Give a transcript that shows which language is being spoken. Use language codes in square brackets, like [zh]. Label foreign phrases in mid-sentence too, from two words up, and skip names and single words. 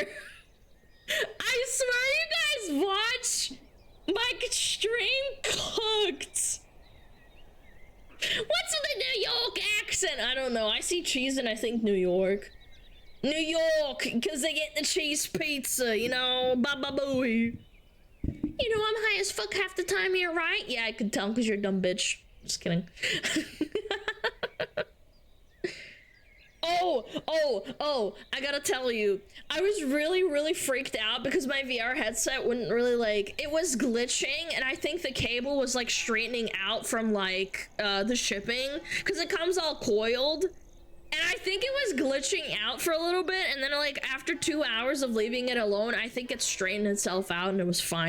[en] I swear you guys watch my stream cooked. What's with the New York accent? I don't know. I see cheese and I think New York. New York, because they get the cheese pizza, you know, ba-ba-booey. You know, I'm high as fuck half the time here, right? Yeah, I could tell because you're a dumb bitch. Just kidding. Oh, I gotta tell you, I was really freaked out because my VR headset wouldn't really like, it was glitching, and I think the cable was like straightening out from like the shipping, because it comes all coiled, And I think it was glitching out for a little bit, and then like after 2 hours of leaving it alone, I think it straightened itself out and it was fine.